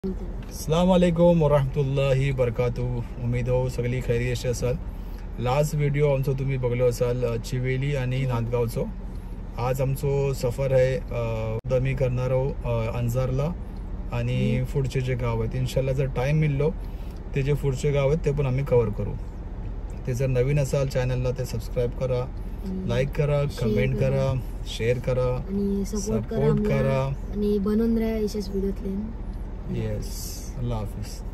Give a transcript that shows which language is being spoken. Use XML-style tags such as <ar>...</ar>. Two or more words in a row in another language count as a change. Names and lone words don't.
<ar>السلام عليكم ورحمة الله وبركاته.</ar> <mr>उमेद हो सगळी खैरियत असाल. लास्ट व्हिडिओ आमचो तुम्ही बघलो असाल चिवेली आणि नांदगावचो. आज आमचो सफर आहे आम्ही करणार आहोत अंजारला आणि पुढचे जे गाव आहेत इन्शाल्लाह जर टाइम मिळलो ते जे पुढचे गाव आहेत ते पण आम्ही कव्हर करू. ते जर नवीन असाल चॅनलला ते सबस्क्राईब करा, लाईक करा, कमेंट करा, शेअर करा आणि सपोर्ट करा आणि बनवून राहा अशाच व्हिडिओतले. येस.</mr> <ur>اللہ حافظ.</ur>